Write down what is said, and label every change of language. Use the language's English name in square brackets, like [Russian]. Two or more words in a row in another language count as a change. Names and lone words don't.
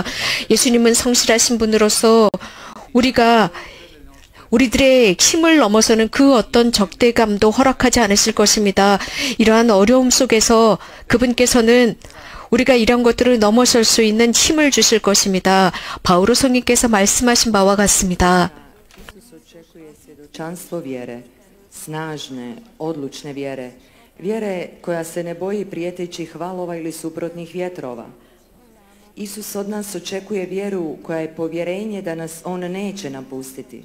[Korean] 예수님은 성실하신 분으로서 우리들의 힘을 넘어서는 그 어떤 적대감도 허락하지 않으실 것입니다. 이러한 어려움 속에서 그분께서는 우리가 이런 것들을 넘어설 수 있는 힘을 주실 것입니다. 바오로 성령께서 말씀하신 바와 같습니다. [Croatian] Isus očekuje svjedočanstvo vjere, snažne, odlučne vjere, vjere koja se ne boji prijetećih valova ili suprotnih vjetrova. Isus od nas očekuje vjeru koja je povjerenje da nas on neće napustiti.